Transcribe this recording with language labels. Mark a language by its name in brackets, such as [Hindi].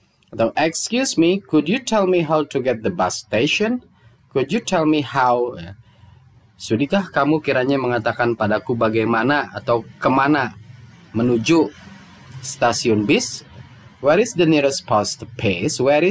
[English] Atau excuse me, could you tell me how to get the bus station? Could you tell me how? [Indonesian] Sudahkah kamu kiranya mengatakan padaku bagaimana atau kemana menuju stasiun bis? [English] Where is the nearest post office?